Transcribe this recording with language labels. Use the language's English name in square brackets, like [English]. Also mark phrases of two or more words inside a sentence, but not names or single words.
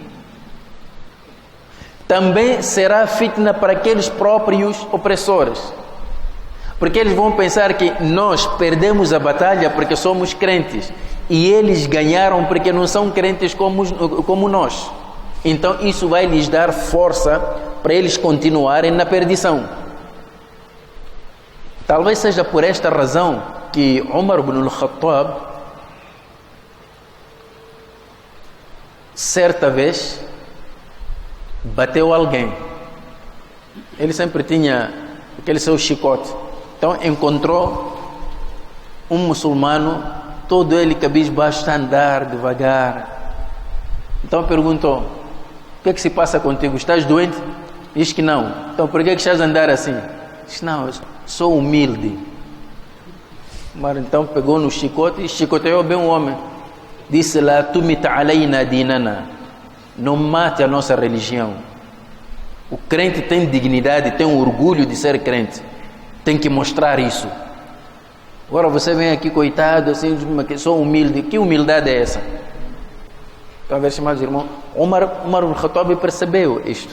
[Portuguese] Também será fitna para aqueles próprios opressores, porque eles vão pensar que nós perdemos a batalha porque somos crentes e eles ganharam porque não são crentes como nós. Então isso vai lhes dar força para eles continuarem na perdição. Talvez seja por esta razão que Umar ibn al-Khattab, certa vez, bateu alguém. Ele sempre tinha aquele seu chicote. Então encontrou um muçulmano, todo ele cabisbaixo, a andar devagar. Então perguntou: o que é que se passa contigo? Estás doente? Diz que não. Então por que é que estás a andar assim? Diz: não, eu sou humilde. Mas então pegou no chicote e chicoteou bem o homem. Disse: [Arabic] لا تمت علينا ديننا. [Portuguese] Não mate a nossa religião. O crente tem dignidade, tem orgulho de ser crente. Tem que mostrar isso. Agora você vem aqui, coitado, assim, sou humilde. Que humildade é essa? Talvez, amados irmãos, Umar ibn Khattab percebeu isto.